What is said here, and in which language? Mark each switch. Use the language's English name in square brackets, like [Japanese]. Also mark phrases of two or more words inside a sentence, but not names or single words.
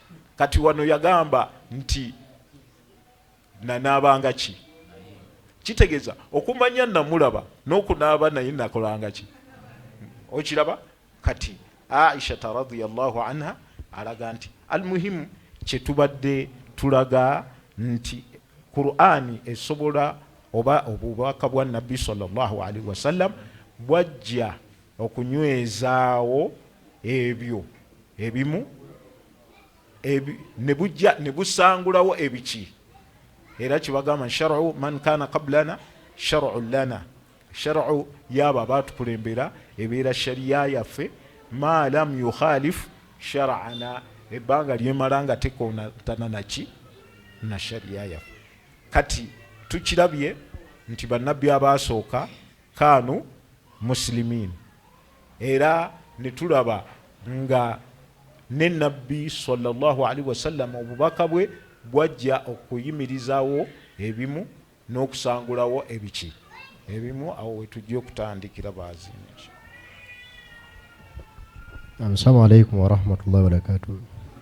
[Ganda] Kati wano yagamba nti nanaabanga ki, kitegeeza okumanya namulaba n'okunaaba naye nakolanga ki. Okiraba? Kati Aisha [Arabic] رضي الله عنها [Ganda] alaga nti almuhimu kyetubadde tulaga nti Qur'ani esobola oba obubaka bwa nabbi [Arabic] صلى الله عليه وسلم [Ganda] bwajja okunywezaawo ebyo ebimu ne busangulawo ebiki. Era kibagamba [Arabic] شرع من كان قبلنا شرع لنا, [Ganda] shar'u yaba batukulembera ebeera shariya yaffe [Arabic] ما لم يخالف شرعنا, [Ganda] ebbanga lyemala nga tekontana naki na shariya yaffe. Kati tukirabye nti bannabbi abaasooka [Arabic] كانوا مسلمين, [Ganda] era netulaba nga ne nabbi [Arabic] صلى الله عليه وسلم [Ganda] obubaka bwe bwajja okuyimirizaawo ebimu n'okusangulawo ebiki ebimu. Awo wetujja okutandikira baazini. [Arabic] السلام عليكم ورحمة الله وبركاته.